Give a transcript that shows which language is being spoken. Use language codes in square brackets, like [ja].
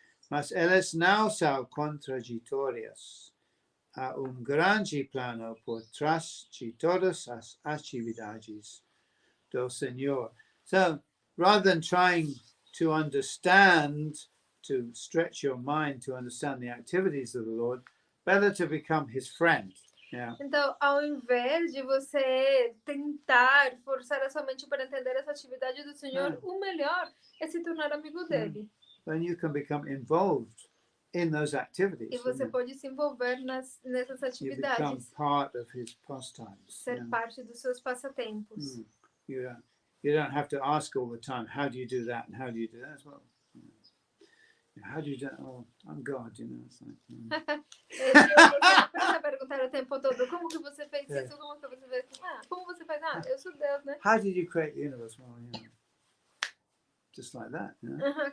[pt] Mas elas não são contraditórias. Há grande plano por trás de todas as atividades do Senhor. [en] So, rather than trying to understand, to stretch your mind to understand the activities of the Lord, better to become his friend. Yeah. [pt] Então, ao invés de você tentar forçar a sua mente para entender essa atividade do Senhor, o melhor é se tornar amigo dele. [en] Then you can become involved in those activities. [pt] E você pode se envolver nessas [en] You become [pt] atividades. [en] part of his pastimes. [pt] Ser parte dos seus passatempos. [en] You don't have to ask all the time, how do you do that and how do you do that as well? How do you do that? Oh, I'm God, you know. It's like, [pt] Você precisa perguntar o tempo todo, como que você fez isso? Como que você fez? Como você faz? Eu sou Deus, né? [en] How did you create the universe? Well, you know, just like that, you know.